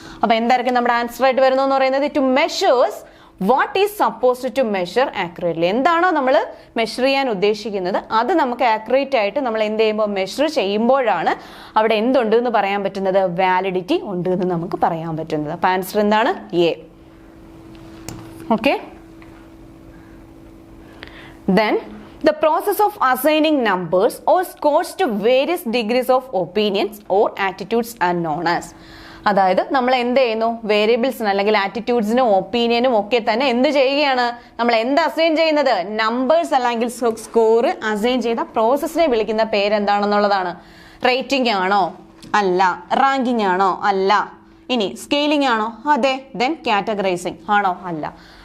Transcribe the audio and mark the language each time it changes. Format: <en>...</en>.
<ml>അപ്പൊ എന്തായിരിക്കും നമ്മുടെ ആൻസർ ആയിട്ട് വരുന്നു എന്ന് പറയുന്നത്?</ml> <en>It measures what is supposed to measure accurately.</en> <ml>എന്താണോ നമ്മൾ മെഷർ ചെയ്യാൻ ഉദ്ദേശിക്കുന്നത് അത് നമുക്ക് ആക്യുറേറ്റ് ആയിട്ട് നമ്മൾ എന്ത് ചെയ്യുമ്പോൾ മെഷർ ചെയ്യുമ്പോഴാണ് അവിടെ എന്തുണ്ട് എന്ന് പറയാൻ പറ്റുന്നത്? വാലിഡിറ്റി ഉണ്ട് എന്ന് നമുക്ക് പറയാൻ പറ്റുന്നത്. അപ്പൊ ആൻസർ എന്താണ്? A.</ml> <en>Okay, then the process of assigning numbers or scores to various degrees of opinions or attitudes are known as.</en> <ml>അതായത് നമ്മൾ എന്ത് ചെയ്യുന്നു? വേരിയബിൾസിന് അല്ലെങ്കിൽ ആറ്റിറ്റ്യൂഡ്സിനും ഒപ്പീനിയനും ഒക്കെ തന്നെ എന്ത് ചെയ്യുകയാണ്? നമ്മൾ എന്ത് അസൈൻ ചെയ്യുന്നത്? നമ്പേഴ്സ് അല്ലെങ്കിൽ സ്കോർ അസൈൻ ചെയ്ത പ്രോസസ്സിനെ വിളിക്കുന്ന പേരെന്താണെന്നുള്ളതാണ്. റേറ്റിംഗ് ആണോ? അല്ല. റാങ്കിങ് ആണോ? അല്ല. ഇനി സ്കെയിലിംഗ് ആണോ? അതെ. ദെൻ കാറ്റഗറൈസിങ് ആണോ? അല്ല.</ml>